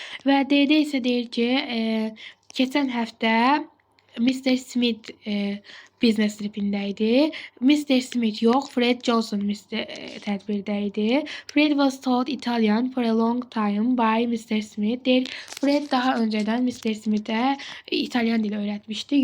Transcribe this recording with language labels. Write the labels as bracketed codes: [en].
[az] Və D-də isə deyir ki, keçən həftə Mr. Smith business tripində idi. Mr. Smith yox, Fred Johnson tədbirdə idi. [en] Fred was taught Italian for a long time by Mr. Smith. [az] Deyir, Fred daha öncədən Mr. Smith'ə İtalyan dili öyrətmişdi.